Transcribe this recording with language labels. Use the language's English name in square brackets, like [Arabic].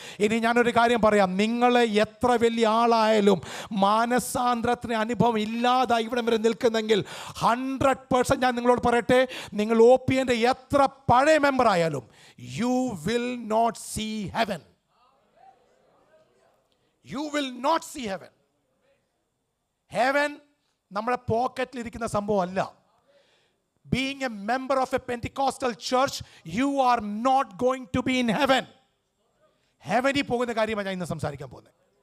[Malayalam] ഇനി ഞാനൊരു കാര്യം പറയാം, നിങ്ങൾ എത്ര വലിയ ആളായാലും മാനസാന്തരത്തിന് അനുഭവം ഇല്ലാതായി ഇവിടെ വരെ നിൽക്കുന്നെങ്കിൽ 100% ഞാൻ നിങ്ങളോട് പറയട്ടെ, നിങ്ങൾ OPN എത്ര പഴയ മെമ്പർ ആയാലും [English] you will not see heaven. You will not see heaven. Heaven [Malayalam] നമ്മുടെ പോക്കറ്റിൽ ഇരിക്കുന്ന സംഭവം അല്ല. [English] Being a member of a Pentecostal church, you are not going to be in heaven. [Malayalam] Heavenൽ പോകുന്ന കാര്യമാണ് ഞാൻ ഇന്ന് സംസാരിക്കാൻ പോകുന്നത്.